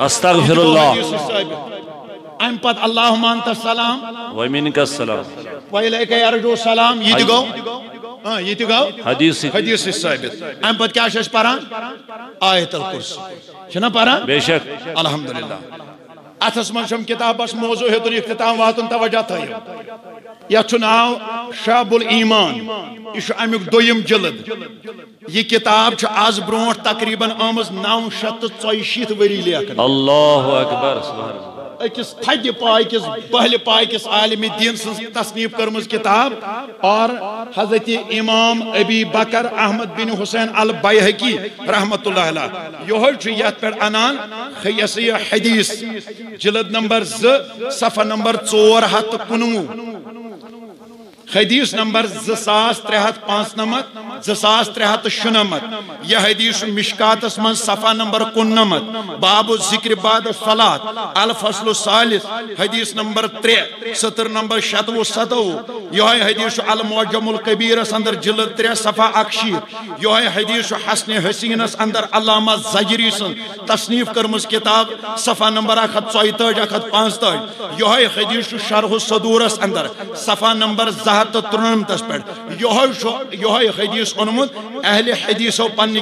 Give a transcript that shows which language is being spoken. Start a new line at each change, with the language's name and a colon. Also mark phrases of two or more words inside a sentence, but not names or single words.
Arabic: استغفر اللہ ام پت اللہم انت السلام ومنک السلام وإلیک یرجع السلام
Kashmiri: یہ گو یہ گو حدیث ثابت ام پت کیا شش پران آیت الکرسی چھنا پران
Urdu: بے شک
Kashmiri: الحمدللہ اتس من شم کتاب بس موضوع ہے تو اختتام واتن توجہ تھا یتھ ناو شعب الایمان یہ امیک دویم جلد یہ کتاب آز برونٹ تقریباً آمز 964 وری لیکن
Arabic: اللہ اکبر سبحان اللہ
Kashmiri: اکس تھدِ پائے کس پہلِ پائے کس عالم دین سن تصنیف کرمز کتاب اور حضرت امام ابی بکر احمد بن حسین البیہقی
Arabic: رحمت اللہ علیہ
Kashmiri: یہ یت پہ انان خیسی حدیث جلد نمبر 2 صفحہ نمبر 419 حدیث نمبر 2395 2396 یہ حدیث مشکاتس من صفحہ نمبر 19
Arabic: باب ذکر بعد الصلاۃ الفصل الثالث
Kashmiri: حدیث نمبر 3 سطر نمبر 67 یہ حدیث المعجم الکبیر اندر جلد 3 صفحہ 61 یہ حدیث حسن حسینس اندر علامہ زجری سن تصنیف کرمز کتاب صفحہ نمبر 134 135 یہ حدیث شرح الصدورس اندر صفحہ نمبر 93 پہ یہ حدیث اونمت اہل حدیث پنہ